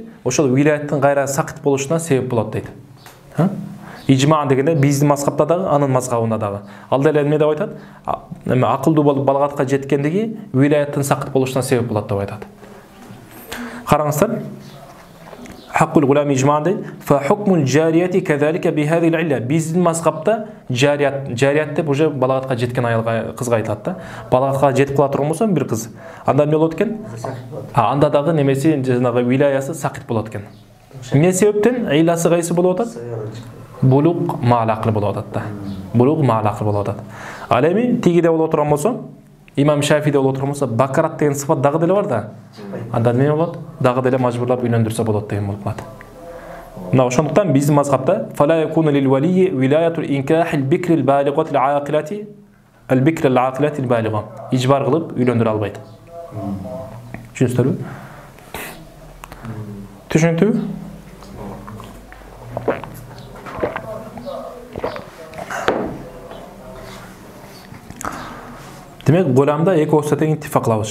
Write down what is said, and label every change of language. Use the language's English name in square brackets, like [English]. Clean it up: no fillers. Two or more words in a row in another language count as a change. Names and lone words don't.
[Kyrgyz] Ошол вилаяттын кайра сакыт болушуна себеп болот дейт. Ижмаан дегенде биздин мазхабта дагы, анын мазхабында дагы. Ал деле эмне деп айтат? Акылдуу болуп балагатка жеткендиги вилаяттын сакыт болушуна себеп болот деп айтат. Караңыздар. [Arabic] حق الغلام إجماعا дейт. فحكم الجارية كذلك بهذه إلا. [Kyrgyz] Биздин мазхабта жарият деп уже балагатка жеткен аялга, кызга айтат да. Балагатка жетип кала турган болсо бир кыз, анда эмне болот экен? Анда дагы немеси жанагы вилаясы сакыт болот экен. Эмне себептен? Айласы кайсы болуп атат? [Arabic] البلوغ مع العقل [Kyrgyz] болуп атат да. [Arabic] البلوغ مع العقل [Kyrgyz] болуп атат. Ал эми тигиде боло турган болсо, Имам Шафиде боло турган болсо, бакарат деген сыфат дагы деле бар да. Анда эмне болот? Дагы деле мажбурлап үйлөндүрсө болот деген болуп калат. Мына ошондуктан биздин мазхабта [Arabic] فلا يكون للولي ولاية إنكاح البكر البالغة العاقلة البكر العاقلة البالغة. [Kyrgyz] Ижбар кылып үйлөндүрө албайт. Түшүнүңүздөрбү? Түшүнүктүбү? Демек, голамда эки осо тең иттифак кылабыз.